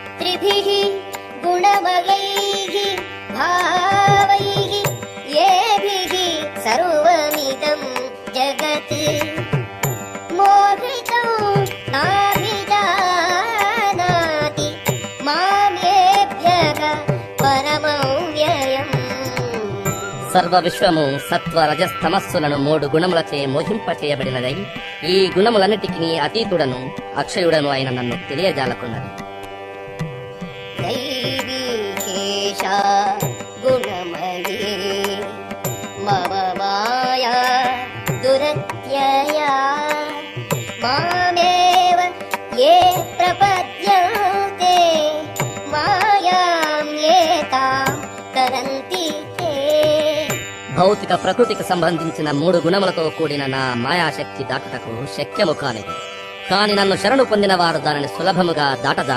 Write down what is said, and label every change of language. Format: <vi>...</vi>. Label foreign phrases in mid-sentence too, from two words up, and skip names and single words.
<sa>ऋभिः गुणमयैः भावैः येभिः सर्वमिदं जगत् मोहितं नाभिजानाति मामेभ्यः परमव्ययम्.</sa> <te>సర్వ విశ్వము సత్వ రజస్తమస్సులను 3 గుణములచే మోహింపచేయబడినదై ఈ గుణములన్నిటికీ అతీతుడను అక్షయుడను అయిన నన్ను తెలియజాలకున్నది.</te> <sa>दैवीशेषा गुणमयी मम माया दुरत्यया मामेव ये प्रपद्यन्ते मायां ये तां तरन्ति ते.</sa> <te>భౌతిక ప్రకృతికి సంబంధించిన 3 గుణములతో కూడిన నా మాయాశక్తి దాటుటకు శక్యము కానిది. కాని నన్ను శరణు పొందిన వారు దానిని సులభముగా దాటజాలరు.</te>